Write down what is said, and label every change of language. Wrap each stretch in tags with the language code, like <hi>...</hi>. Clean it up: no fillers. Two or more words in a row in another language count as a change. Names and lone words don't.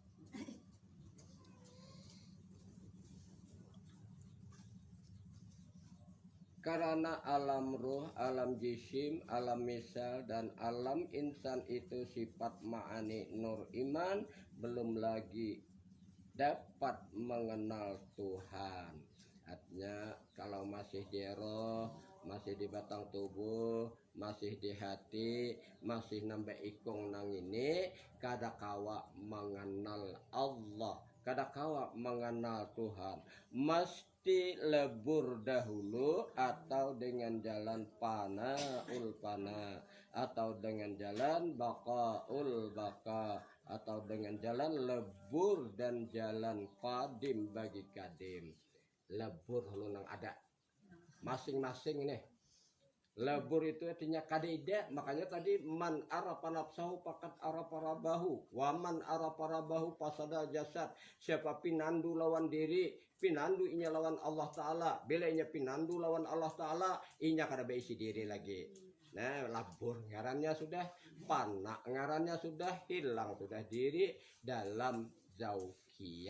<id>Karena alam ruh, alam jisim, alam misal, dan alam insan itu sifat ma'ani nur iman, belum lagi dapat mengenal Tuhan.</id> <bjn>Artinya kalau masih di roh, masih di batang tubuh, masih di hati, masih nambah ikung nang ini, kada kawa mengenal Allah, kada kawa mengenal Tuhan. Mesti lebur dahulu, atau dengan jalan</bjn> <ar>فناء الفناء,</ar> <bjn>atau dengan jalan</bjn> <ar>بقاء البقاء,</ar> <bjn>atau dengan jalan lebur dan jalan qadim bagi kadim. Lebur lu nang ada masing-masing nih. Lebur itu artinya kadida. Makanya tadi</bjn> <ar>من عرف نفسه فقد عرف ربه، ومن عرف ربه فسد الجسد.</ar> <bjn>Siapa pinandu lawan diri, pinandu inya lawan Allah Ta'ala. Bila inya pinandu lawan Allah Ta'ala, inya kada beisi diri lagi. Nah, labur ngarannya sudah, panak ngarannya sudah, hilang sudah diri dalam zaukiyah.</bjn>